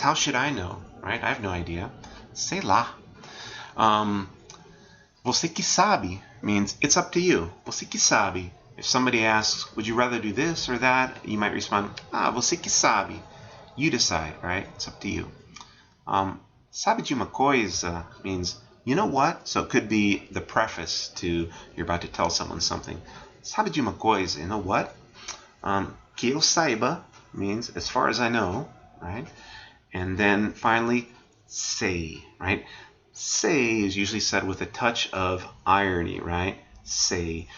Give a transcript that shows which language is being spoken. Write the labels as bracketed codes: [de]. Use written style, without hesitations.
[en] How should I know, right? I have no idea. [pt] Sei lá. Você que sabe [en] means it's up to you. [pt] Você que sabe. [en] If somebody asks, would you rather do this or that? You might respond, [pt] você que sabe. [en] You decide, right? It's up to you. [pt] Sabe de uma coisa [en] means, you know what? So it could be the preface to you're about to tell someone something. Sabe de uma coisa? You know what? [pt] Que eu saiba [en] means as far as I know, right? And then finally, sei, right? [pt] Sei [en] is usually said with a touch of irony, right? Sei.